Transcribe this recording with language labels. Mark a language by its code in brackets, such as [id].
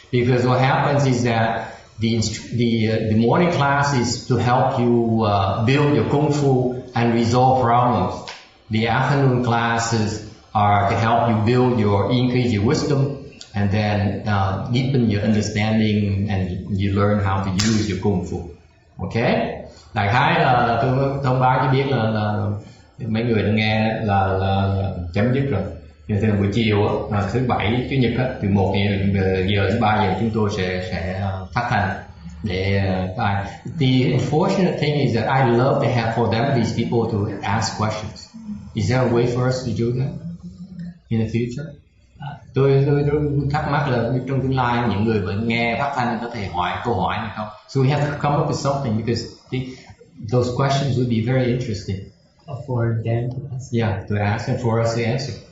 [en] Because what happens is that the morning class is to help you build your kung fu and resolve problems. The afternoon classes are to help you increase your wisdom, and then deepen your understanding, and you learn how to use your kung fu. Okay? [vi] Đại khái là tôi thông báo cho biết là mấy người đã nghe là chấm dứt rồi. Nhưng từ buổi chiều thứ bảy chủ nhật từ 1 giờ đến 3 giờ chúng tôi sẽ phát thanh để [en] the unfortunate thing is that I love to have for them these people to ask questions. Is there a way for us to do that in the future? [vi] Tôi thắc mắc là trong tương lai những người vẫn nghe phát thanh có thể hỏi câu hỏi hay không? [en] So we have to come up with something because those questions would be very interesting. For them to ask. Yeah, to ask and for us to answer.